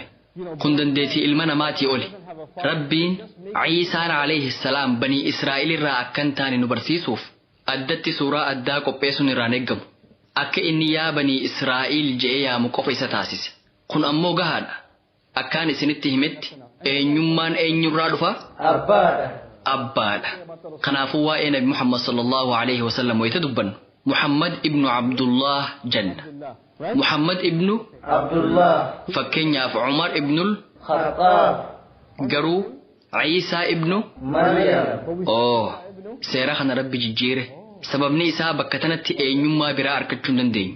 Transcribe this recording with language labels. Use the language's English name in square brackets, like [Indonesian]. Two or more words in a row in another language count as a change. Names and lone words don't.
[Oromo] Kun dandeettii ilma namaatii oli. Rabbiin Ciisaan [Arabic] عليه السلام [Oromo] banii Israa'elirraa akkan taane nu barsiisuuf addatti suuraa addaa qopheessuun irraan eeggamu. Akka inni yaa banii Israa'el je'ee yaamu qofa isa taasise. Kun ammoo gahaadha. Akkaan isinitti himetti eenyummaan eenyurraa dhufa? Abbaadha. Abbaadha. Kanaafuu waa'ee Nabi Muhammad [Arabic] صلى الله عليه وسلم [Oromo] wayita dubbannu Muhammad ibnu Abdullah janna. Muhammad ibnu Abdullah. Fakkeenyaaf Umar ibnul Khattaab. garuu Ciisaa ibnu Maryam. Seera kana Rabbi jijjiire. Sababni isaa bakka tanatti eenyummaa biraa argachuu hin dandeenyu.